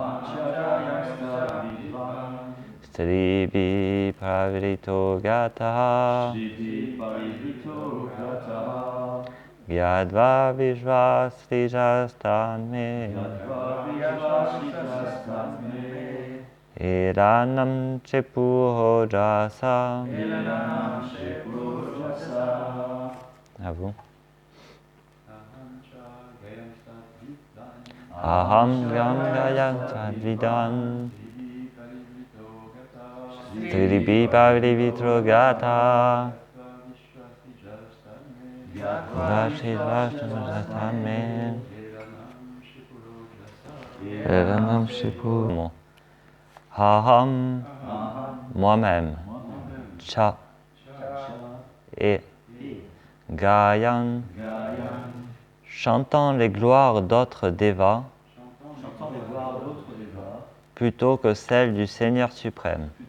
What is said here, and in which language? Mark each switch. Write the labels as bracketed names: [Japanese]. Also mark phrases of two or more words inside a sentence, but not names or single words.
[Sanskrit] Stribi pravrito gata. Gyadva vishva srijas tanme. Hiranam chepu ojasa. [French] À vous. [Sanskrit] Aham gayam tadvidan. Stribi parivrito gata. Vashidvashtanme. Hiranam chepu. Aham, [French] moi-même. Cha et Gayan, chantant les gloires d'autres devas plutôt que celles du Seigneur suprême.